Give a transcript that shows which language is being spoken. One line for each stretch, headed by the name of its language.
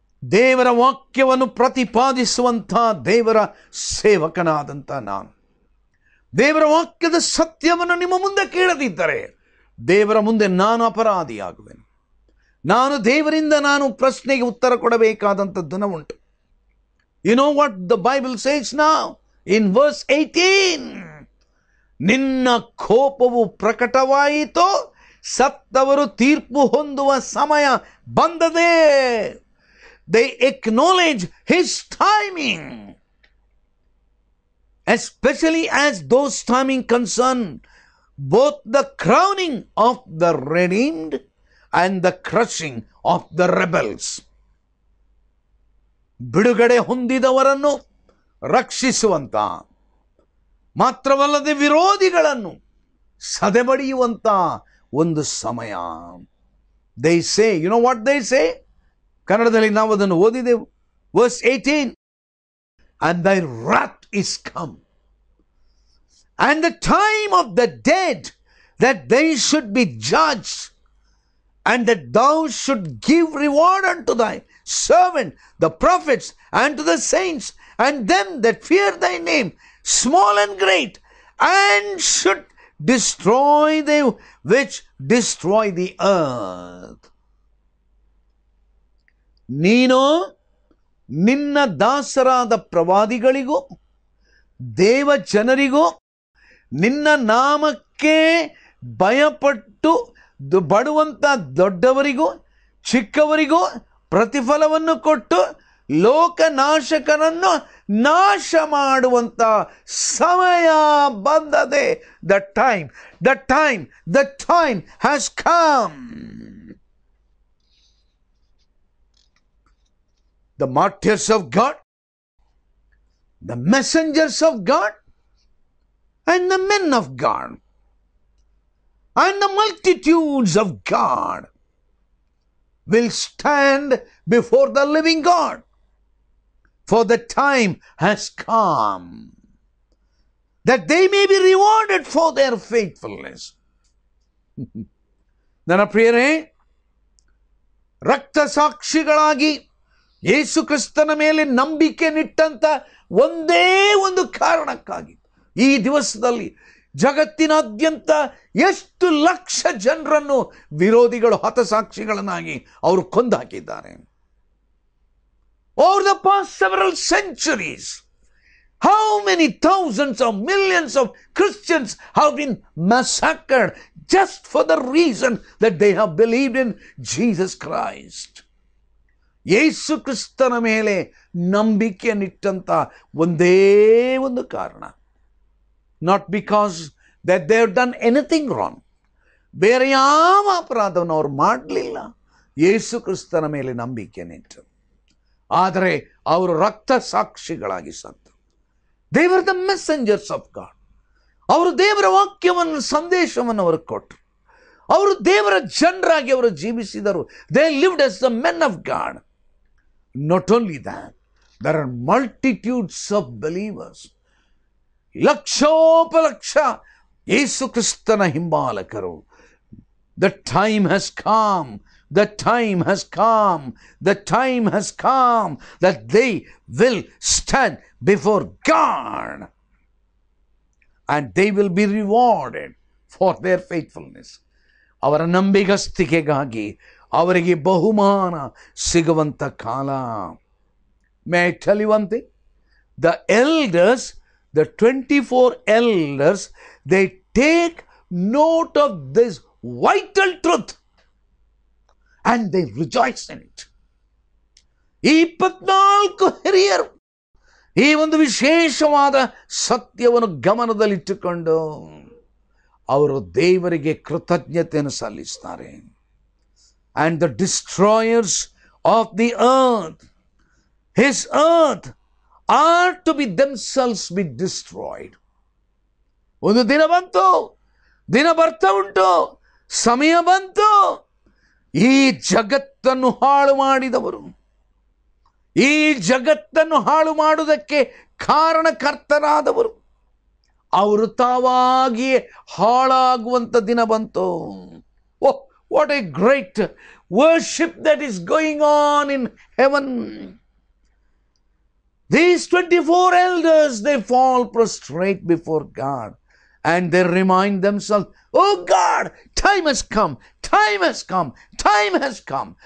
Kannada: ದೇವರ ವಾಕ್ಯವನ್ನು ಪ್ರತಿಪಾದಿಸುವಂಥ ದೇವರ ಸೇವಕನಾದಂಥ ನಾನು, ದೇವರ ವಾಕ್ಯದ ಸತ್ಯವನ್ನು ನಿಮ್ಮ ಮುಂದೆ ಕೇಳದಿದ್ದರೆ ದೇವರ ಮುಂದೆ ನಾನು ಅಪರಾಧಿಯಾಗುವೆನು. ನಾನು ದೇವರಿಂದ ಪ್ರಶ್ನೆಗೆ ಉತ್ತರ ಕೊಡಬೇಕಾದಂಥ ದಿನ ಉಂಟು.
English: You know what the Bible says now in verse 18?
Kannada: ನಿನ್ನ ಕೋಪವು ಪ್ರಕಟವಾಯಿತು, ಸತ್ತವರು ತೀರ್ಪು ಹೊಂದುವ ಸಮಯ ಬಂದದೆ.
English: They acknowledge his timing, especially as those timing concern both the crowning of the redeemed and the crushing of the rebels.
Kannada: ಬಿಡುಗಡೆ ಹೊಂದಿದವರನ್ನು ರಕ್ಷಿಸುವಂತ, ಮಾತ್ರವಲ್ಲದೆ ವಿರೋಧಿಗಳನ್ನು ಸದೆಬಡಿಯುವಂತ ಒಂದು ಸಮಯ.
English: They say, you know what they say?
Kannada: ಕನ್ನಡದಲ್ಲಿ ನಾವು ಅದನ್ನು ಓದಿದೆವು.
English: verse 18, and thy wrath is come, and the time of the dead, that they should be judged, and that thou should give reward unto thy servant, the prophets, and to the saints, and them that fear thy name, small and great, and should destroy them which destroy the earth.
Kannada: ನೀನು ನಿನ್ನ ದಾಸರಾದ ಪ್ರವಾದಿಗಳಿಗೂ ದೇವ ಜನರಿಗೂ ನಿನ್ನ ನಾಮಕ್ಕೆ ಭಯಪಟ್ಟು ಬಡುವಂಥ ದೊಡ್ಡವರಿಗೂ ಚಿಕ್ಕವರಿಗೂ ಪ್ರತಿಫಲವನ್ನು ಕೊಟ್ಟು ಲೋಕನಾಶಕನನ್ನು ನಾಶ ಮಾಡುವಂಥ ಸಮಯ ಬಂದದೆ.
English: The time has come. The martyrs of God, the messengers of God, and the men of God, and the multitudes of God will stand before the living God, for the time has come that they may be rewarded for their faithfulness.
Kannada: ನನ್ನ ಪ್ರಿಯರೇ, ರಕ್ತ ಸಾಕ್ಷಿಗಳಾಗಿ ಯೇಸು ಕ್ರಿಸ್ತನ ಮೇಲೆ ನಂಬಿಕೆ ನಿಟ್ಟಂತ ಒಂದೇ ಒಂದು ಕಾರಣಕ್ಕಾಗಿ ಈ ದಿವಸದಲ್ಲಿ ಜಗತ್ತಿನಾದ್ಯಂತ ಎಷ್ಟು ಲಕ್ಷ ಜನರನ್ನು ವಿರೋಧಿಗಳು ಹತಸಾಕ್ಷಿಗಳನ್ನಾಗಿ ಅವರು ಕೊಂದು ಹಾಕಿದ್ದಾರೆ.
English: Over the past several centuries, how many thousands of millions of Christians have been massacred just for the reason that they have believed in Jesus Christ.
Kannada: ಯೇಸು ಕ್ರಿಸ್ತನ ಮೇಲೆ ನಂಬಿಕೆಯನ್ನಿಟ್ಟಂತ ಒಂದೇ ಒಂದು ಕಾರಣ,
English: not because that they have done anything wrong,
Kannada: ಬೇರೆ ಯಾವ ಅಪರಾಧವನ್ನು ಅವ್ರು ಮಾಡಲಿಲ್ಲ, ಯೇಸು ಕ್ರಿಸ್ತನ ಮೇಲೆ ನಂಬಿಕೆಯನ್ನಿಟ್ಟು. ಆದರೆ ಅವರು ರಕ್ತ ಸಾಕ್ಷಿಗಳಾಗಿ ಸತ್ತರು.
English: They were the messengers of God.
Kannada: ಅವರು ದೇವರ ವಾಕ್ಯವನ್ನು, ಸಂದೇಶವನ್ನು ಅವರು ಕೊಟ್ಟರು. ಅವರು ದೇವರ ಜನರಾಗಿ ಅವರು ಜೀವಿಸಿದರು.
English: They lived as the men of God. Not only that, there are multitudes of believers.
Kannada: ಲಕ್ಷೋಪಲಕ್ಷ ಯೇಸು ಕ್ರಿಸ್ತನ ಹಿಂಬಾಲಕರು.
English: The time has come. The time has come. The time has come that they will stand before God and they will be rewarded for their faithfulness.
Kannada: ಅವರ ನಂಬಿಗಸ್ತಿಕೆಗಾಗಿ ಅವರಿಗೆ ಬಹುಮಾನ ಸಿಗುವಂಥ ಕಾಲ.
English: May I tell you one thing? The elders, the 24 elders, they take note of this vital truth and they rejoice in it.
Kannada: ಈ 24 ಹಿರಿಯರು ಈ ಒಂದು ವಿಶೇಷವಾದ ಸತ್ಯವನ್ನು ಗಮನದಲ್ಲಿಟ್ಟುಕೊಂಡು ಅವರು ದೇವರಿಗೆ ಕೃತಜ್ಞತೆಯನ್ನು ಸಲ್ಲಿಸ್ತಾರೆ.
English: And the destroyers of the earth, his earth, are to be themselves be destroyed.
Kannada: ಒಂದು ದಿನ ಬಂತು, ದಿನ ಬರ್ತಾ ಉಂಟು, ಸಮಯ ಬಂತು. ಈ ಜಗತ್ತನ್ನು ಹಾಳು ಮಾಡಿದವರು, ಈ ಜಗತ್ತನ್ನು ಹಾಳು ಮಾಡುವುದಕ್ಕೆ ಕಾರಣಕರ್ತರಾದವರು, ಅವರು ತಾವಾಗಿಯೇ ಹಾಳಾಗುವಂಥ ದಿನ ಬಂತು.
English: Oh, what a great worship that is going on in heaven. These 24 elders, they fall prostrate before God and they remind themselves, oh God, time has come, time has come, time has come.